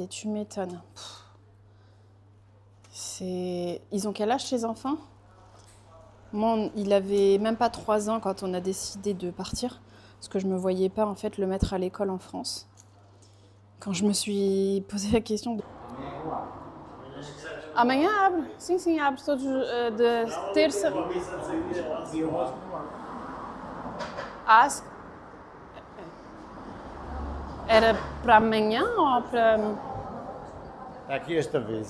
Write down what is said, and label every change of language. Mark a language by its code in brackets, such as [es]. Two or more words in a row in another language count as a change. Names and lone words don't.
[fr] Tu m'étonnes. Ils ont quel âge, ces enfants? Moi, il avait même pas 3 ans quand on a décidé de partir, parce que je me voyais pas en fait le mettre à l'école en France. Quand je me suis posé la question de... [pt] Amanhã abre. Sim, sim, abre todos de terça. Ask. Era para amanhã ou para... Aqui esta vez.